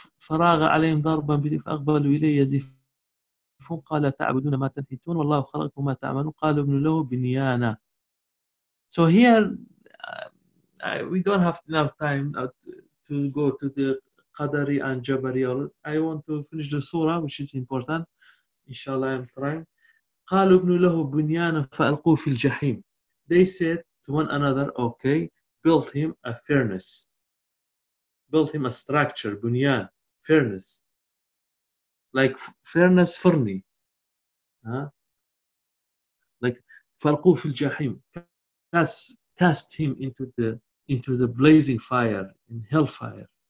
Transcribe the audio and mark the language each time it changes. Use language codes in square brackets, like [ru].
[ar] فراغ عليهم ضربا فأقبلوا إليه يزفون قال تعبدون ما تنحتون والله خلقكم ما تعملون قالوا ابن له بنيانا. [en] So here we don't have enough time to go to the Qadari and Jabari. I want to finish the surah which is important. Inshallah I'm trying. [ar] قالوا ابن له بنيانا فألقوا في الجحيم. [en] They said to one another, okay, build him a furnace. Built him a structure, bunyan, furnace. Like furnace furni. Like [ar] falqu fil jahim. [en] Cast him into the blazing fire, in hellfire.